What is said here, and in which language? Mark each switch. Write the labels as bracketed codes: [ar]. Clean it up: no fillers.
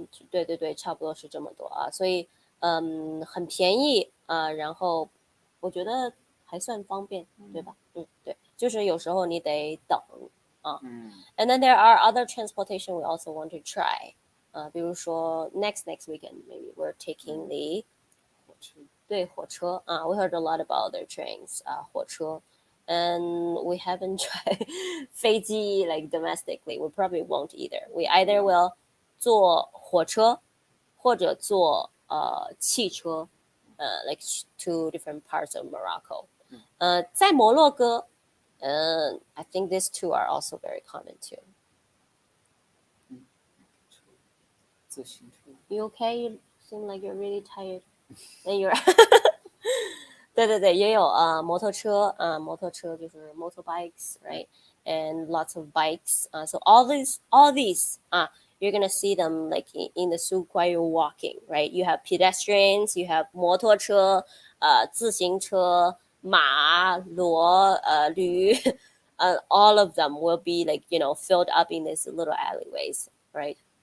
[zh] 对对对，差不多是这么多啊，所以很便宜啊，然后我觉得还算方便，对吧？对，就是有时候你得等啊。 [en] And then there are other transportation we also want to try. [zh] 比如说 [en] next weekend maybe we're taking the 火车啊，we heard a lot about their trains 火车。 And we haven't tried 飞机 like domestically. We probably won't either. We either will [zh] 坐火车或者坐汽车 [en] like to different parts of Morocco. [zh] 在摩洛哥 [en] I think these two are also very common too. [zh] 自行车 [en] You okay? You seem like you're really tired. And you're [zh] 对对对，也有摩托车摩托车就是 [en] motorbikes, right? And lots of bikes. So all these you're gonna see them like in the souk while you're walking, right? You have pedestrians, you have [zh] 摩托车自行车马骡驴 [en] all of them will be like you know filled up in these little alleyways, right?